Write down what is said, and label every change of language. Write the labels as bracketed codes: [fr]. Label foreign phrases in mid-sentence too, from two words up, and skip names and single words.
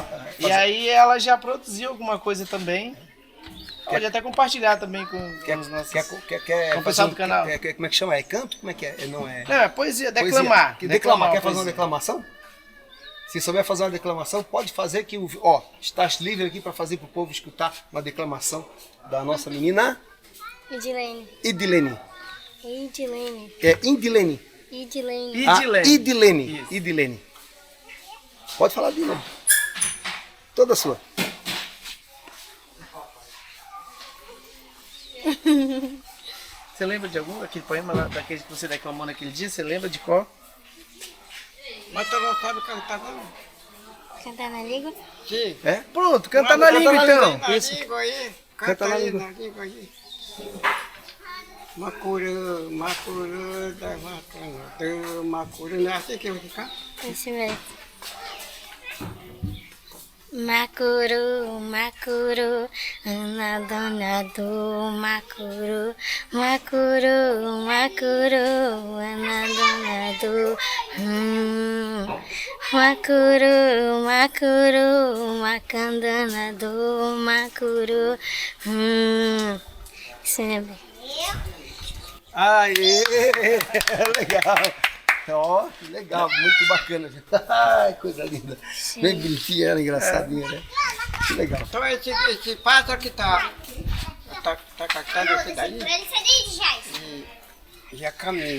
[pt] E aí, ela já produziu alguma coisa também. Pode até compartilhar também com os nossos... com o pessoal do canal. Como é que chama? É canto? Como é que é? Não é... Não, é poesia, declamar. Declamar. Quer fazer poesia. uma declamação? Se souber fazer uma declamação, pode fazer que estás livre aqui para fazer para o povo escutar uma declamação da nossa menina Idilene. Idilene. Idilene. É Indilene. Idilene. Idilene. Isso. Idilene. Pode falar de novo. Toda sua. Você lembra de algum daquele poema lá, daquele que você declamou naquele dia? Você lembra de qual? Mas tu não sabe cantar, não? Cantar na língua? Sim. Pronto, canta na língua então. Na língua aí. Canta Canta na aí língua. na língua aí. Macuru, macuru, da macuru, macuru. Não é assim que eu vou ficar? Isso mesmo. Macuru, macuru, ana dona do macuru, macuru, macuru, ana dona do macuru, macuru, macandana do macuru. Isso mesmo. Aê! Legal! Ó, que legal, muito bacana. Ai, coisa linda. Bem bonitinha, ela, engraçadinha, né? Que legal. Então esse pássaro que tá cantando esse daí, já caminha.